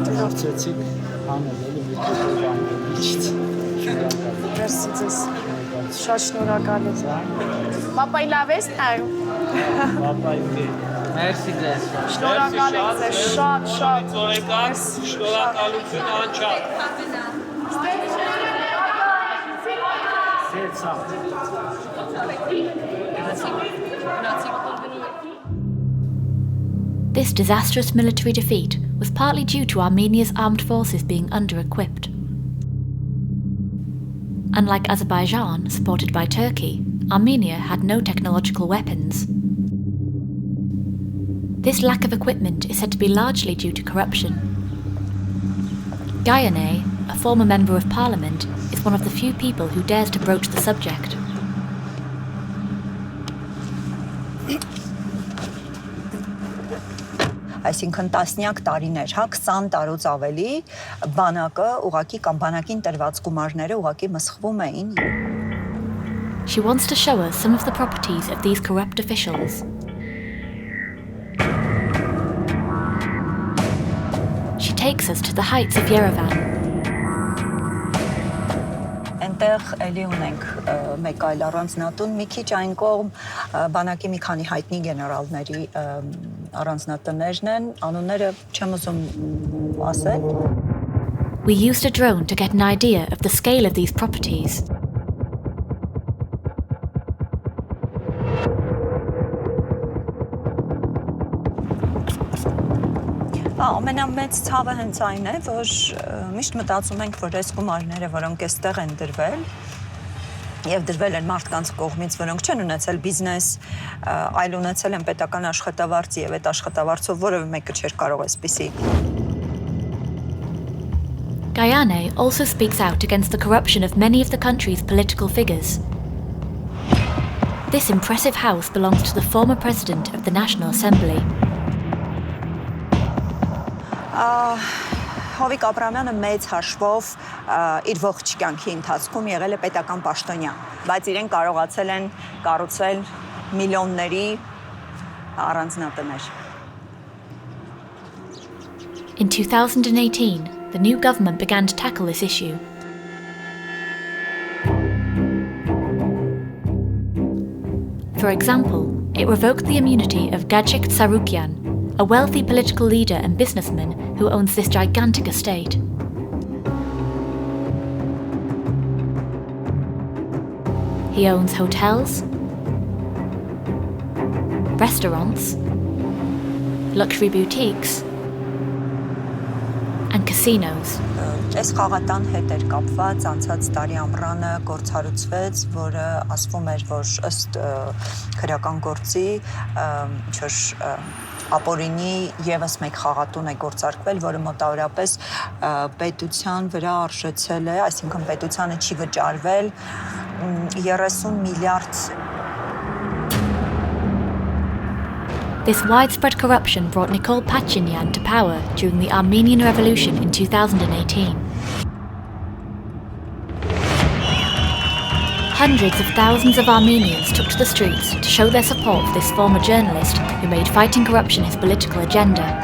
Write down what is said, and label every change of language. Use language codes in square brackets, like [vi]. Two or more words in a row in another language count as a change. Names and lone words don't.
[hy] Հարցեցիք հանել էլի մի փոքր բան միջից։ Շնորհակալ։ Մերսի ձեզ։ Շատ շնորհակալ եմ։ Պապայի լավ ես նայում։ Պապայի Մերսի ձեզ։ Շնորհակալ եմ ձեզ շատ։ Ծորեկան, շնորհակալություն անչափ։ [en] This disastrous military defeat was partly due to Armenia's armed forces being under-equipped. Unlike Azerbaijan, supported by Turkey, Armenia had no technological weapons. This lack of equipment is said to be largely due to corruption. Gayane, a former member of parliament, is one of the few people who dares to broach the subject. [hy] Այսինքն տասնյակ տարիներ, հա 20 տարուց ավելի բանակը ուղակի կամ բանակին տրված գումարները ուղակի մսխվում էին. [en] She wants to show us some of the properties of these corrupt officials. She takes us to the heights of Yerevan. [hy] Այնտեղ էլի ունենք մեկ այլ առանձնատուն, մի քիչ այն կողմ բանակի մի քանի հայտնի գեներալների առանձնատներն են, անունները չեմ ուզում ասել. [en] We used a drone to get an idea of the scale of these properties. [hy] Ամենամեծ ցավը հենց այն է, որ միշտ մտածում ենք, որ այս գումարները, որոնք այստեղ են դրվել, եւ դրվել են մարդկանց կողմից, որոնք չեն ունեցել բիզնես, այլ ունեցել են պետական աշխատավարձ եւ այդ աշխատավարձով որևէ մեկը չէր կարող այսպիսի. [en] Gayane also speaks out against the corruption of many of the country's political figures. This impressive house belongs to the former president of the National Assembly. [hy] Հովիկ Աբրամյանը մեծ հաշվով իր ողջ կյանքի ընթացքում եղել է պետական պաշտոնյա, բայց իրեն կարողացել են կառուցել միլիոնների առանձնատներ. [en] In 2018, the new government began to tackle this issue. For example, it revoked the immunity of Gachik Tsarukyan, a wealthy political leader and businessman who owns this gigantic estate. He owns hotels, restaurants, luxury boutiques, and casinos. [hy] Այս խաղատան հետ էր կապված անցած տարի ամռանը գործառույցվեց, որը ասվում էր, որ ըստ քրեական գործի ինչ-որ ապօրինի եւս մեկ խաղատուն է գործարկվել, որը մոտավորապես պետության վրա արժեցել է, այսինքն պետությանը չի վճարվել 30 միլիարդ. [en] This widespread corruption brought Nikol Pashinyan to power during the Armenian Revolution in 2018. Hundreds of thousands of Armenians took to the streets to show their support for this former journalist who made fighting corruption his political agenda.